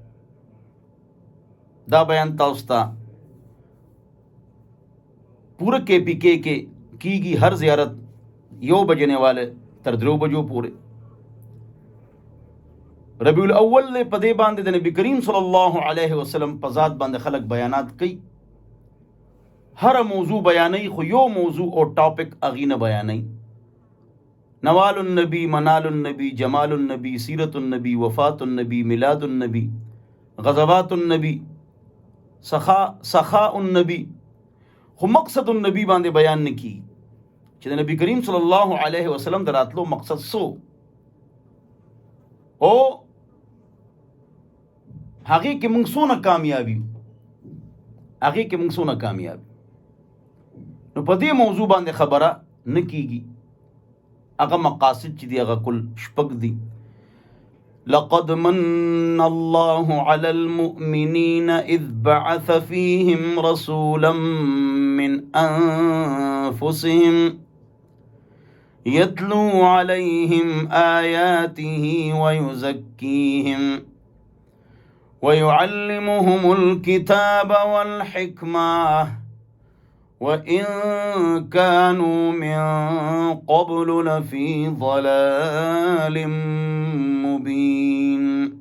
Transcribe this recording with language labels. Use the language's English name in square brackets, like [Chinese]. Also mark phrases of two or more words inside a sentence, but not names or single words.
[Pashto] دا بیان تاسو ته پوره KPK کې کیږي، هر زیارت 1 [Urdu] بجنے والے [Pashto] تر 3 بجو پورې. ربیع الاول له په دې باندې د نبی کریم [Arabic] صلی الله علیه وسلم [Pashto] په ذات باندې خلق بیانات کوي، هر موضوع بیانوي، خو یو موضوع او ټاپک اغینه بیانوي. [Arabic] نوال النبی، منال النبی، جمال النبی، سیرت النبی، وفات النبی، میلاد النبی، غزوات النبی، سخاء النبی، [Pashto] خو مقصد النبی باندې بیان نکی چې د نبی کریم [Arabic] صلی الله علیه وسلم [Pashto] دراتلو مقصد سو او هغه کې موږ څونه کامیابی، هغه کې موږ څونه کامیابی. نو په دې موضوع باندې خبره نکیږي. هغه مقاصد چې دی هغه کل شپږ دي. [Arabic] لقد من الله على المؤمنين إذ بعث فيهم رسولا من أنفسهم يتلو عليهم آياته ويزكيهم ويعلمهم الكتاب والحكمة وإن كانوا من قبل لفي ضلال مبين.